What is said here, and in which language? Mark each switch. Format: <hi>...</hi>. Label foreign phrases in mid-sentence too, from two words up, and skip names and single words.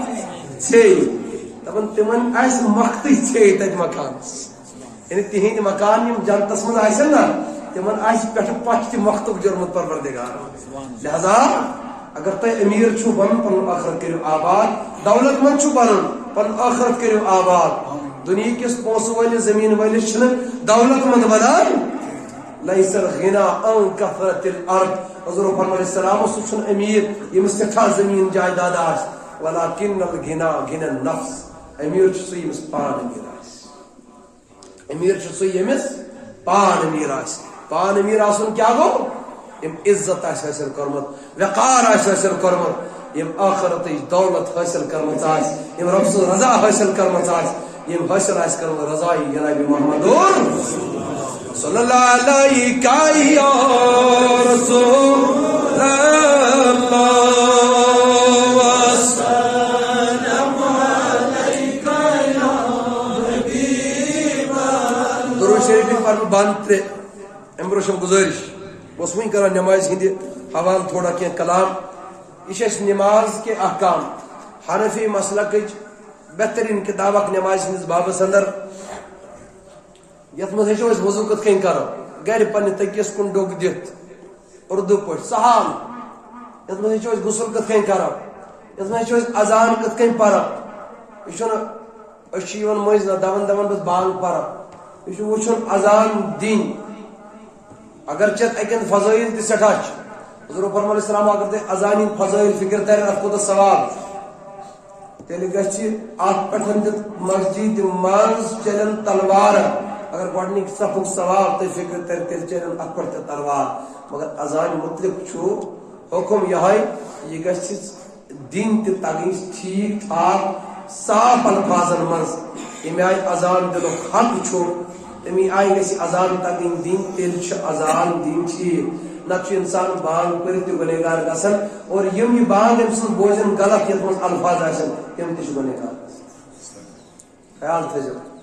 <ks>ژھیٚیہِ دپان تِمن آسہِ مختٕے ژھیٚیہِ تتہِ مکانس یعنی تِہنٛدۍ مکان یِم جنتس منٛز آسن نا تِمن آسہِ پٮ۪ٹھٕ پتھ تہِ مختُک جوٚرمُت پروردگار لہذا اگر تۄہہِ أمیٖر چھُو بنُن پنُن ٲخرت کٔرِو آباد دولت مند چھُو بنُن پنُن ٲخرت کٔرِو آباد دُنیا کِس پونٛسہٕ وٲلِس زٔمیٖن وٲلِس چھِنہٕ دولت مند بنان</ks> <ar>لیس الغنى عن کثرت الارض</ar> <ks>حضور فرمائے السلام سُہ چھُنہٕ أمیٖر ییٚمِس سٮ۪ٹھاہ زٔمیٖن جایداد آسہِ</ks> <ar>ولکن الغنى غنى النفس</ar> <ks>أمیٖر چھُ سُہ ییٚمِس پانہٕ أمیٖر آسہِ أمیٖر چھُ سُہ ییٚمِس پان أمیٖر آسہِ پان أمیٖر آسُن کیٛاہ گوٚو ییٚمۍ عزت آسہِ حٲصِل کوٚرمُت وقار آسہِ حٲصِل کوٚرمُت ییٚمۍ ٲخرتٕچ دولت حٲصِل کٔرمٕژ آسہِ ییٚمۍ رۄب سٕنٛز رضا حٲصِل کٔرمٕژ آسہِ ییٚمۍ حٲصِل آسہِ کٔرمٕژ رضایہِ جنابِ محمد</ks> <ar>صلی اللہ علیہ یا رسول اللہ وسلم علیکہ یا حبیب اللہ</ar> <ks>درود شریف پر بند ترے امہِ برونٛہہ چھم گُزٲرِش بہٕ اوسُس وٕنۍ کران نٮ۪مازِ ہِنٛدِ حوالہٕ تھوڑا کینٛہہ کلام یہِ چھِ اَسہِ نٮ۪ماز کے احکام حنفی مسلکٕچ بہتریٖن کِتاب اکھ نٮ۪مازِ ہِنٛدِس بابس انٛدر یتھ منٛز ہیٚچھو أسۍ وضوٗ کِتھ کٔنۍ کرو گرِ پننہِ تٔکیس کُن ڈوٚگ دِتھ اردو پٲٹھۍ سہل یتھ منٛز ہیٚچھو أسۍ غسل کِتھ کٔنۍ کرو یتھ منٛز ہیٚچھو أسۍ اذان کِتھ کٔنۍ پرو یہِ چھُنہٕ أسۍ چھِ یِوان مٔنٛزۍ نہ دپان بہٕ بانگ پرو یہِ چھُ وٕچھُن اذان دِنۍ اگرچہِ اَتٮ۪ن فضٲیل تہِ سٮ۪ٹھاہ چھِ حضور فرمائے السلام اگر تۄہہِ اذان ہٕنٛدۍ فضٲیل فکر ترن اتھ کوٗتاہ ثواب چھُ تیٚلہِ گژھِ اتھ پٮ۪ٹھ تہِ مسجد منٛز چلن تلوار اگر گۄڈنِکۍ صفُک ثواب تۄہہِ فکر ترِ تیٚلہِ چلن اتھ پٮ۪ٹھ تہِ تلوار مگر اذان متعلق چھُ حُکم یِہوٚے یہِ گژھِ دِنۍ تہِ تگٕنۍ ٹھیٖک ٹھاک صاف الفاظن منٛز ییٚمہِ آیہِ اذان دِنُک حق چھُ تمی آیہِ گژھِ اذان تگٕنۍ دِنۍ تیٚلہِ چھُ اذان دِنۍ ٹھیٖک نتہٕ چھُ انسان بانگ پٔرِتھ تہِ گُنہگار گژھان اور یِم یہِ بانگ أمۍ سٕنٛز بوزن غلط یتھ منٛز الفاظ آسن تِم تہِ چھِ گُنہگار خیال تھٲیزیو</ks>